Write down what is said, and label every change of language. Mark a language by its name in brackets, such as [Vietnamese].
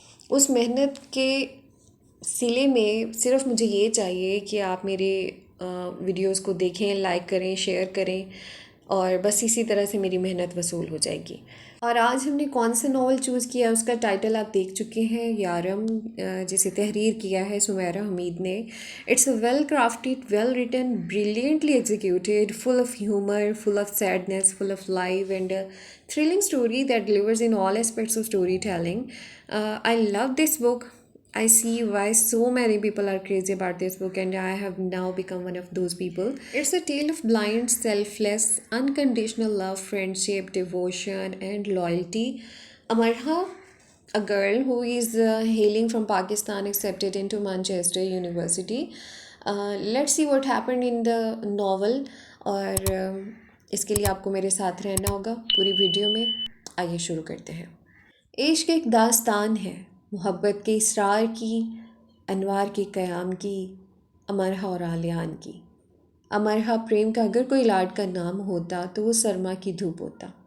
[Urdu] اس محنت کے سلے میں صرف مجھے یہ چاہیے کہ آپ میرے ویڈیوز کو دیکھیں، لائک کریں، شیئر کریں، اور بس اسی طرح سے میری محنت وصول ہو جائے گی۔ اور آج ہم نے کون سا ناول چوز کیا، اس کا ٹائٹل آپ دیکھ چکے ہیں، یارم، جسے تحریر کیا ہے سمیرہ حمید نے۔ [English] It's a well crafted, well written, brilliantly executed, full of humour, full of sadness, full of life and thrilling story that delivers in all aspects of storytelling. I love this book. I see why so many people are crazy about this book, and I have now become one of those people. It's a tale of blind, selfless, unconditional love, friendship, devotion, and loyalty. Amarha, a girl who is hailing from Pakistan, accepted into Manchester University. Let's see what happened in the novel. [Urdu] اور اس کے لیے آپ کو میرے ساتھ رہنا ہوگا پوری ویڈیو میں۔ آئیے شروع کرتے ہیں۔ عشق ایک داستان ہے، محبت کے اسرار کی، انوار کے قیام کی، امرہا اور آلیان کی۔ امرہا پریم کا اگر کوئی لاڈ کا نام ہوتا تو وہ سرما کی دھوپ ہوتا،